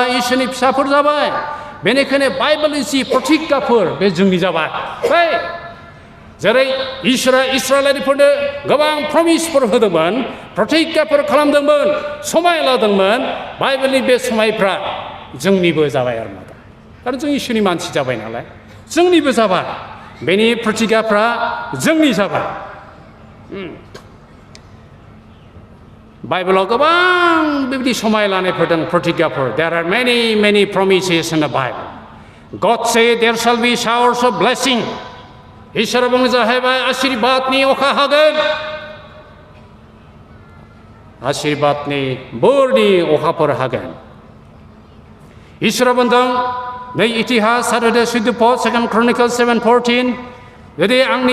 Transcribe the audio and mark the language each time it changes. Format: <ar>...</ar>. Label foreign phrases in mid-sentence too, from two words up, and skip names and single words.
<brx>इसोरनि फिसाफोर जाबाय बेनिखायनो बाइबेलनि जि प्रतिज्ञाफोर बे जोंनि जाबाय जेरै इसोरा इस्राएलारिफोरनो गोबां प्रमिसफोर होदोंमोन प्रतिज्ञाफोर खालामदोंमोन समाय लादोंमोन बाइबेलनि बे समायफ्रा जोंनिबो जाबाय आरो मा कारन जों इसोरनि मानसि जाबाय नालाय जोंनिबो जाबाय बेनि प्रतिज्ञाफ्रा जोंनि जाबाय बाइबेलाव गोबां बेबायदि समाय लानायफोर दं प्रतिज्ञाफोर</brx> <en>there are many promises in the Bible God said there shall be showers of blessing</en> <brx>इसोरा बुंनो जाहैबाय आशीर्वादनि अखा हागोन आशीर्वादनि बोरनि अखाफोर हागोन इसोरा बुंदों नै इतिहास आरो सुद्दुपद 2 Chronicles 7:14 जुदि आंनि</brx>